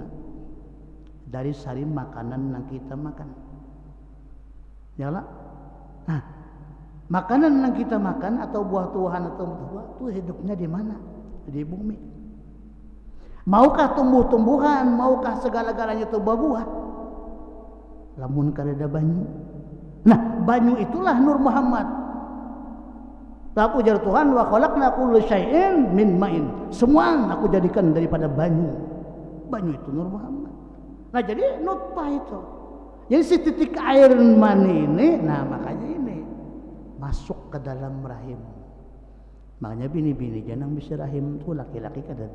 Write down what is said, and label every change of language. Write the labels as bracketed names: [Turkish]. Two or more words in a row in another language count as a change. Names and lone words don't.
[Banjar] Dari sari makanan yang kita makan. Ya lah. Nah, makanan yang kita makan atau buah-buahan atau buah itu hidupnya di mana? Di bumi. Maukah tumbuh-tumbuhan, maukah segala-galanya itu buah-buah? Lamun kada banyu. Nah, banyu itulah Nur Muhammad. Aku ujar Tuhan, [Arabic] وخلقنا كل شيء من ماء. [Banjar] Semua aku jadikan daripada banyu. Banyu itu Nur Muhammad. Nah, jadi nutfah itu. Jadi si titik air mani ini, nah makanya ini masuk ke dalam rahim. Makanya bini-bini jangan bisa rahim itu laki-laki kadada.